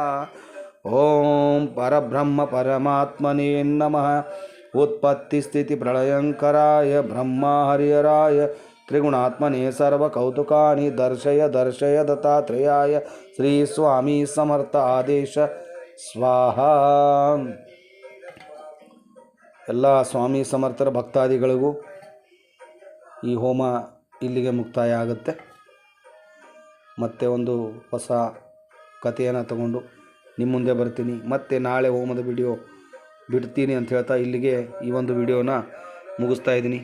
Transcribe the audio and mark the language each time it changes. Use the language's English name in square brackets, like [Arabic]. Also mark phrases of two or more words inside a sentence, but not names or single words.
[Sanskrit] ओम परब्रह्म परमात्मने नमः। उत्पत्ति स्थिति प्रलयंकराय ब्रह्मार्यराय त्रिगुणात्मने सर्व कौतुकानि दर्शय दर्शय दत्तात्रेयाय श्री स्वामी समर्थ आदेश स्वाहा। [Kannada] ಎಲ್ಲ ಸ್ವಾಮಿ ಸಮರ್ಥರ ಭಕ್ತಾದಿಗಳಿಗೂ ಈ ಹೋಮ ಇಲ್ಲಿಗೆ ಮುಕ್ತಾಯ ಆಗುತ್ತೆ. ಮತ್ತೆ ಒಂದು ಹೊಸ ಕಥೆಯನ್ನು ತಗೊಂಡು ನಿಮ್ಮ ಮುಂದೆ ಬರ್ತೀನಿ. ಮತ್ತೆ ನಾಳೆ ಹೋಮದ ವಿಡಿಯೋ ಬಿಡ್ತೀನಿ ಅಂತ ಹೇಳ್ತಾ ಇಲ್ಲಿಗೆ ಈ ಒಂದು ವಿಡಿಯೋನ ಮುಗಿಸ್ತಾ ಇದ್ದೀನಿ.